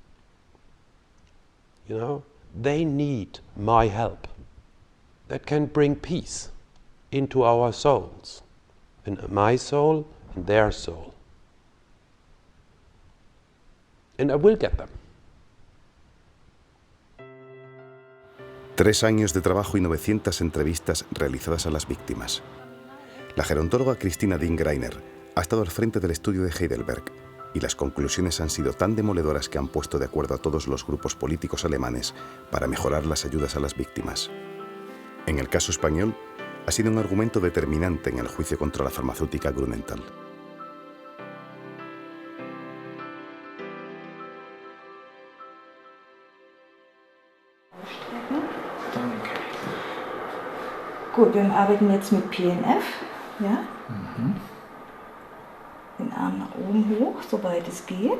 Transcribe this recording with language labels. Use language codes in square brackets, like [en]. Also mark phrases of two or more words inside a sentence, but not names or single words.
[en] You know, they need my help. That can bring peace into our souls, in my soul and their soul. And I will get them. [es] 3 años de trabajo y 900 entrevistas realizadas a las víctimas. La gerontóloga Christina Ding-Greiner ha estado al frente del estudio de Heidelberg y las conclusiones han sido tan demoledoras que han puesto de acuerdo a todos los grupos políticos alemanes para mejorar las ayudas a las víctimas. En el caso español, ha sido un argumento determinante en el juicio contra la farmacéutica Grünenthal. [de] Gut, wir arbeiten jetzt mit PNF, ja? Den Arm nach oben hoch, soweit es geht.